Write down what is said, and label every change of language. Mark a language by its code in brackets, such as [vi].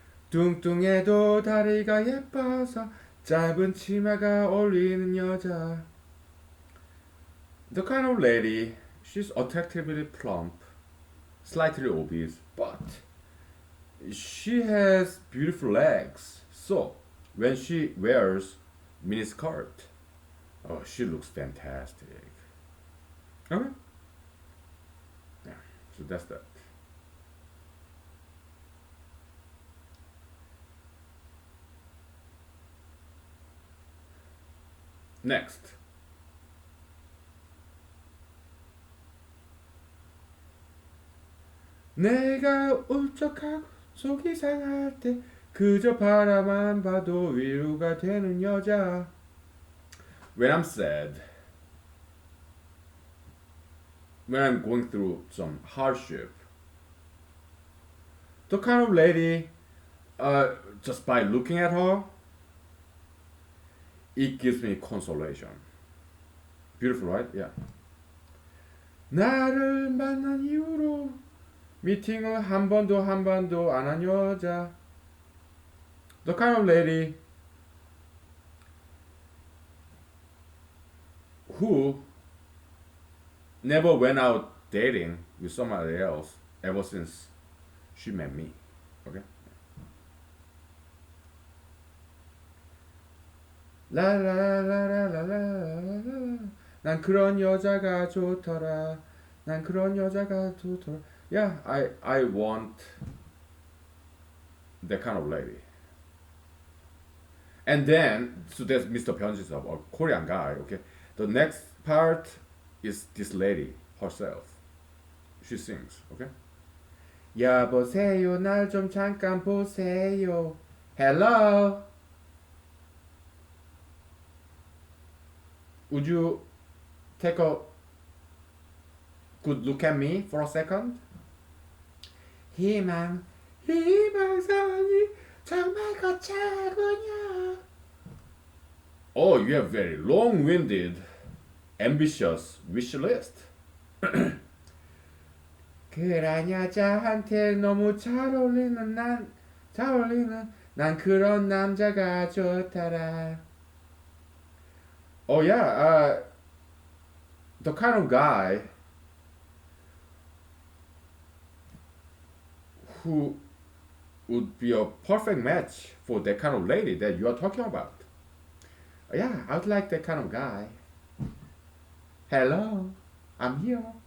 [ko] 뚱뚱해도 다리가 예뻐서 짧은 치마가 어울리는 여자. [en] The kind of lady, she's attractively plump, slightly obese, but she has beautiful legs. So when she wears miniskirt, oh, she looks fantastic. Okay. Yeah. So that's that. Next. [ko] 내가 울적하고 속이 상할 때 그저 바라만 봐도 위로가 되는 여자. [en] When I'm sad, when I'm going through some hardship, the kind of lady, just by looking at her, it gives me consolation. Beautiful, right? Yeah. [ko] 나를 만난 이후로 미팅을 한 번도 안 한 여자. [en] The kind of lady who never went out dating with somebody else ever since she met me. Okay? [ko] 라라라라라라라라. 난 그런 여자가 좋더라. 난 그런 여자가 좋더라. [en] Yeah, I want that kind of lady. And then, so that's Mr. Pyonjisop, a Korean guy. Okay, the next part is this lady herself. She sings. Okay. [ko] 여보세요, 날 좀 잠깐 보세요. [en] Hello. Would you take a good look at me for a second? [ko] 희망사항이 정말 거창하군요. [en] Oh, you have very long-winded, ambitious wish list. [ko] 그런 여자한테 너무 잘 어울리는 난 그런 남자가 좋더라. [en] Oh yeah, the kind of guy who would be a perfect match for that kind of lady that you are talking about. Yeah, I would like that kind of guy. Hello, I'm here.